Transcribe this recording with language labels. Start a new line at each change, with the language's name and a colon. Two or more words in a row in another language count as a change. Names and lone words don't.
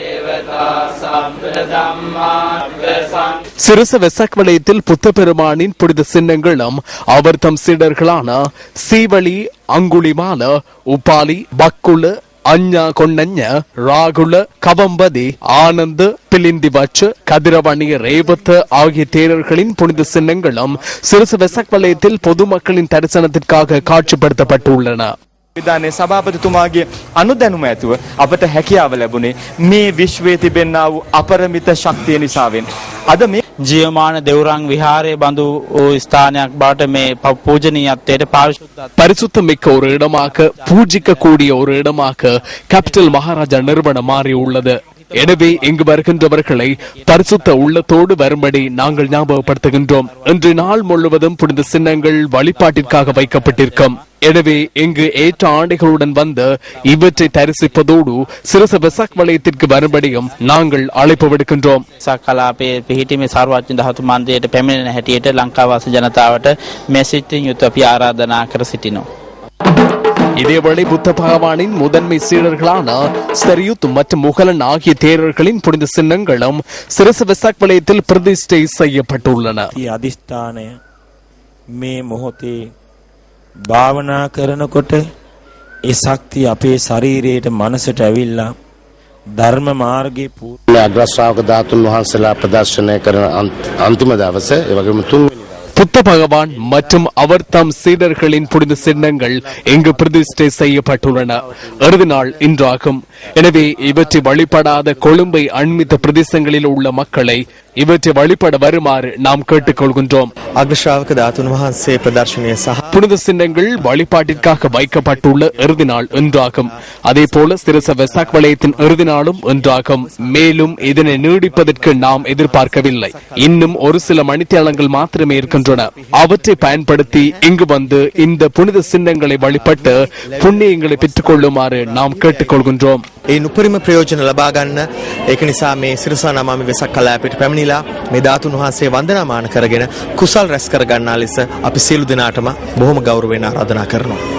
Tamil: சிரச வெசாக் வலயத்தில் புத்த பெருமானின் புனித சின்னங்களும் அவர் தம் சீடர்களான சீவளி, அங்குளிமால, உபாலி, பக்குல, அஞ்ஞா கொன்னஞ்ச, ராகுல, கவம்பதி, ஆனந்த், பிலிந்திவச், கதிரவணி, ரேவத் ஆகிய தேரர்களின் புனித சின்னங்களும் சிரச வெசாக் வலயத்தில் பொதுமக்களின் தரிசனத்திற்காக காட்சிப்படுத்தப்பட்டுள்ளன.
Sinhala: විධානයේ සභාපතිතුමාගේ අනුදැනුම ඇතුව අපට හැකියාව ලැබුණේ මේ විශ්වයේ තිබෙනා වූ අපරිමිත ශක්තිය නිසාවෙන්. අද මේ ජීවමාන දෙවුරන් විහාරයේ බඳු ස්ථානයක් බවට මේ පූජනීයත්වයට
Tamil: பரிசுத்தம் மிக்க ஒரு இடமாக, பூஜிக்க கூடிய ஒரு இடமாக கேபிட்டல் மகாராஜா நிறுவனம் மாறியுள்ளது. எனவே இங்கு வருகின்றவர்களை பரிசுத்த உள்ளத்தோடு வரும்படி நாங்கள் ஞாபகப்படுத்துகின்றோம். இன்று நாள் முழுவதும் புனித சின்னங்கள் வழிபாட்டிற்காக வைக்கப்பட்டிருக்கும். எனவே இங்கு ஏற்ற ஆடைகளுடன் வந்து இவற்றை தரிசிப்பதோடு சிரச வெசாக் வலயத்திற்கு வரும்படியும் நாங்கள் அழைப்பு விடுக்கின்றோம்.
Sinhala: සකලාපයේ පිහිටීමේ සර්වඥ ධාතු මන්දිරයට පැමිණෙන හැටියට ලංකාවාසී ජනතාවට මෙසිටින් යුත් අපි ආරාධනා කර සිටිනවා.
Tamil: இதேவேளை புத்த பகவானின் முதன்மை சீடர்களான சரியுத் மற்றும் முகலன் ஆகிய தேரர்களின் புனித சின்னங்களும் சிரச வெசாக் வலயத்தில் பிரதிஷ்டை செய்யப்பட்டுள்ளன.
Sinhala: அதிஷ்டானය මේ මොහොතේ භාවනා කරනකොට ඒ ශක්තිය අපේ ශරීරයට මනසට ඇවිල්ලා ධර්ම මාර්ගයේ අග්‍රශ්‍රාවක ධාතුන් වහන්සේලා ප්‍රදර්ශනය කරන අන්තිම දවසේ ඒ වගේම තුන්වෙනි
Tamil: புத்த பகவான் மற்றும் அவர் தம் சீடர்களின் புனித சின்னங்கள் இங்கு பிரதிஷ்டை செய்யப்பட்டுள்ளன. இறுதி நாள் இன்றாகும். எனவே இவற்றை வழிபடாத கொழும்பை அண்மித்த பிரதேசங்களில் உள்ள மக்களை இவற்றை வழிபட வருமாறு நாம் கேட்டுக்கொள்கின்றோம்.
Sinhala: අග්‍රශ්‍රාවක ධාතුන් වහන්සේ ප්‍රදර්ශනය සහ
Tamil: புனித சின்னங்கள் வழிபாட்டிற்காக வைக்கப்பட்டுள்ள இறுதி நாள் இன்றாகும். அதே போல சிரச வெசாக் வலயத்தின் இறுதி நாளும் இன்றாகும். மேலும் இதனை நீடிப்பதற்கு நாம் எதிர்பார்க்கவில்லை. இன்னும் ஒரு சில மணித்தியாலங்கள் மாத்திரமே இருக்கின்றன. அவற்றை பயன்படுத்தி இங்கு வந்து இந்த புனித சின்னங்களை வழிபட்டு புண்ணியங்களை பெற்றுக் கொள்ளுமாறு நாம் கேட்டுக்கொள்கின்றோம்.
Sinhala: ඒ උපරිම ප්‍රයෝජන ලබා ගන්න. ඒක නිසා මේ සිරසා නමාමි වෙසක් කලාපයට පැමිණිලා මේ ධාතුන් වහන්සේ වන්දනාමාන කරගෙන කුසල් රැස් කර ගන්නා ලෙස අපි සියලු දෙනාටම බොහොම ගෞරවයෙන් ආරාධනා කරනවා.